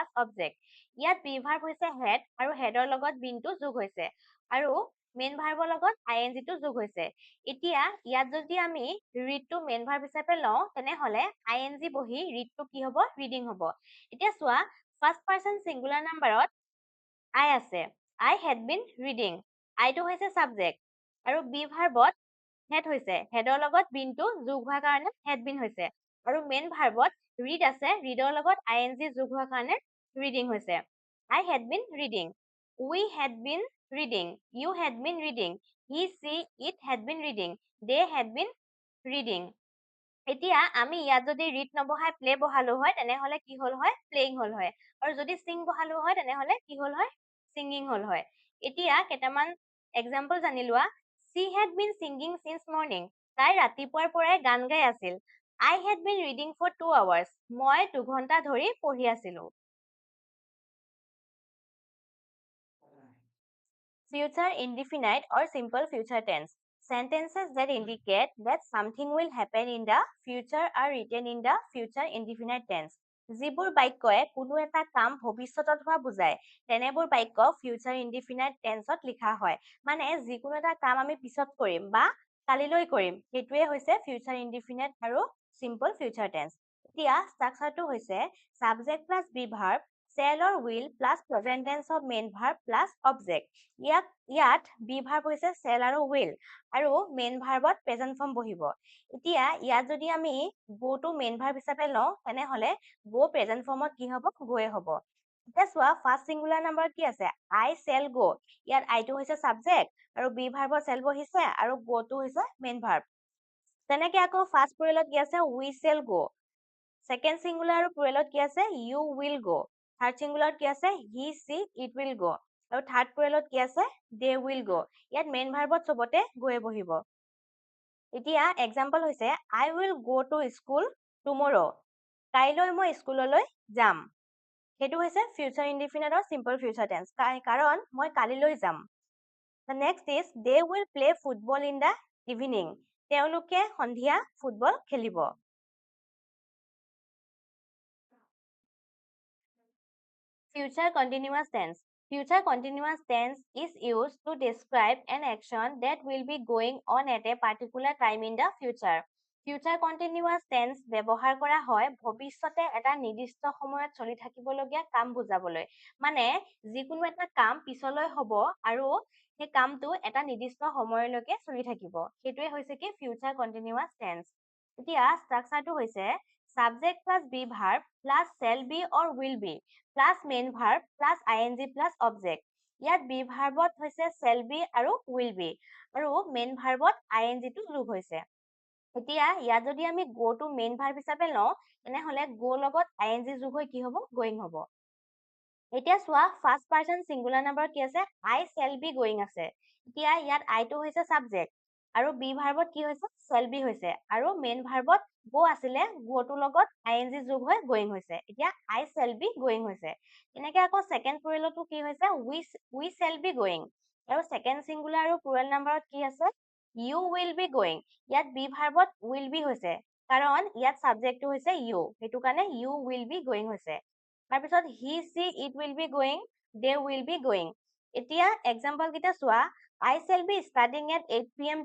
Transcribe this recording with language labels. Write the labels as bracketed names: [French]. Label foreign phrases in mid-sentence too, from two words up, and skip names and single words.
[Assamese] object ইয়াত [English] be verb [Assamese] হৈছে had আৰু headৰ লগত been টো যোগ হৈছে আৰু [English] main verbৰ [Assamese] লগত ing টো যোগ হৈছে এতিয়া ইয়াত যদি আমি read টো [English] main verb [Assamese] হিচাপে লওঁ তেনেহলে ing বহি read টো কি হ'ব reading হ'ব এতিয়া চোৱা [English] first person singular [Assamese] নাম্বাৰত I আছে [English] I had been reading I [Assamese] টো হৈছে subject আৰু [English] be verbত [Assamese] had হৈছে headৰ লগত been টো যোগ হোৱাৰ কাৰণে [English] had been [Assamese] হৈছে আৰু [English] main verb [Assamese] read আছে readৰ লগত ing যোগ হোৱাৰ কাৰণে reading হৈছে [English] I had been reading we had been reading you had been reading he she it had been reading they had been reading [Assamese] এতিয়া আমি ইয়াত যদি read নবহাই play বহালো হয় তেনেহলে কি হল হয় playing হল হয় আৰু যদি sing বহালো হয় তেনেহলে কি হল হয় singing হল হয় এতিয়া কেইটামান এক্সাম্পল জানি লোৱা [English] she had been singing since morning [Assamese] তাই ৰাতিপুৱাৰ পৰাই গান গাই আছিল [English] I had been reading for 2 hours [Assamese] মই 2 ঘণ্টা ধৰি পঢ়ি আছিলো [English] Future indefinite or simple future tense sentences that indicate that something will happen in the future are written in the future indefinite tense [Assamese] যিবোৰ বাক্যয়ে কোনো এটা কাম ভৱিষ্যতত হোৱা বুজায় তেনেবোৰ বাক্য [English] future indefinite tense [Assamese] লিখা হয় মানে যিকোনো এটা কাম আমি পিছত কৰিম বা কালিলৈ কৰিম সেইটোৱে হৈছে [English] future indefinite [Assamese] আৰু [English] simple future tense [Assamese] এতিয়া ষ্ট্ৰাকচাৰটো হৈছে [English] subject plus be verb shall or will plus present tense of main verb plus object [Assamese] ইয়াত [English] be verb [Assamese] হৈছে shall আৰু will আৰু [English] main verb present form [Assamese] বহিব এতিয়া ইয়াত যদি আমি go টো [English] main verb [Assamese] হিচাপে লওঁ তেনেহলে go [English] present form [Assamese] কি হ'ব গোয়ে হ'ব এতিয়া চোৱা [English] first singular number [Assamese] কি আছে [English] I shall go [Assamese] ইয়াত I টো হৈছে সাবজেক্ট আৰু [English] be verb [Assamese] shall বহিছে আৰু go টো হৈছে [English] main verb [Assamese] তেনেকে আকৌ [English] first plural [Assamese] কি আছে [English] we shall go second singular [Assamese] আৰু প্লুৰেলত কি আছে [English] you will go third singular [Assamese] কি আছে [English] he she it will go [Assamese] আৰু [English] third plural [Assamese] কি আছে [English] they will go [Assamese] ইয়াত [English] main verb [Assamese] চবতে গোয়ে বহিব এতিয়া এক্সাম্পল হৈছে [English] I will go to school tomorrow [Assamese] কাইলৈ মই স্কুললৈ যাম সেইটো হৈছে [English] future indefinite or simple future tense [Assamese] কাৰণ মই কালিলৈ যাম [English] the next is they will play football in the evening [Assamese] তেওঁলোকে সন্ধিয়া ফুটবল খেলিব [English] future continuous tense future continuous tense is used to describe an action that will be going on at a particular time in the future future continuous tense [Assamese] ব্যৱহাৰ কৰা হয় ভৱিষ্যতে এটা নিৰ্দিষ্ট সময়ত চলি থাকিবলগীয়া কাম বুজাবলৈ মানে যিকোনো এটা কাম পিছলৈ হ'ব আৰু সেই কামটো এটা নিৰ্দিষ্ট সময়লৈকে চলি থাকিব সেইটোৱে হৈছে কি [English] future continuous tense [Assamese] এতিয়া ষ্ট্ৰাকচাৰটো হৈছে [English] subject plus be verb plus shall be or will be plus main verb plus ing plus object [Assamese] ইয়াত [English] be verbত [Assamese] হৈছে [English] shall be [Assamese] আৰু [English] will be [Assamese] আৰু [English] main verbত [Assamese] ing টো যোগ হৈছে এতিয়া ইয়াত যদি আমি [English] go to main verb [Assamese] হিচাপে লওঁ তেনেহলে go লগত ing যোগ হৈ কি হ'ব going হ'ব এতিয়া চোৱা [English] first person singular number [Assamese] কি আছে [English] I shall be going [Assamese] আছে এতিয়া ইয়াত I টো হৈছে সাবজেক্ট আৰু [English] be verb [Assamese] কি হৈছে [English] shall be [Assamese] হৈছে আৰু [English] main verb [Assamese] go আছিলে go টোৰ লগত ing যোগ হৈ going হৈছে এতিয়া [English] I shall be going [Assamese] হৈছে এনেকৈ আকৌ [English] second plural [Assamese] কি হৈছে [English] we shall be going [Assamese] আৰু [English] second singular [Assamese] আৰু [English] plural number [Assamese] কি আছে [English] you will be going [Assamese] ইয়াত [English] be verb will be [Assamese] হৈছে কাৰণ ইয়াত সাবজেক্টটো হৈছে you সেইটো কাৰণে [English] you will be going [Assamese] হৈছে তাৰপিছত [English] he she it will be going they will be going [Assamese] এতিয়া এক্সাম্পল কেইটা চোৱা [English] I shall be studying at 8 p.m.